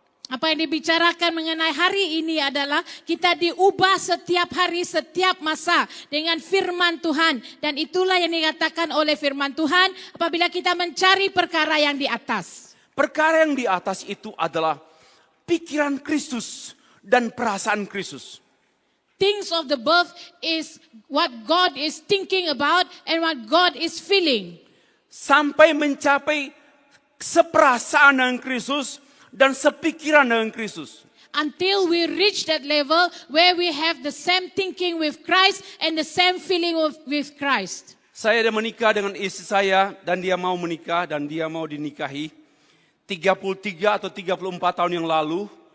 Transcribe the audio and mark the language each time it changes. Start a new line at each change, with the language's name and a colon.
Indonesian: Apa yang dibicarakan mengenai hari ini adalah kita diubah setiap hari, setiap masa dengan firman Tuhan. Dan itulah yang dikatakan oleh firman Tuhan apabila kita mencari perkara yang di atas. Perkara yang di atas itu adalah pikiran Kristus dan perasaan Kristus.
English: Things of the birth is what God is thinking about and what God is feeling.
Indonesian: Sampai mencapai seperasaan dengan Kristus dan sepikiran dengan Kristus.
English: Until we reach that level where we have the same thinking with Christ and the same feeling with Christ.
Indonesian: Saya ada menikah dengan istri saya dan dia mau menikah dan dia mau dinikahi 33 atau 34 tahun yang lalu.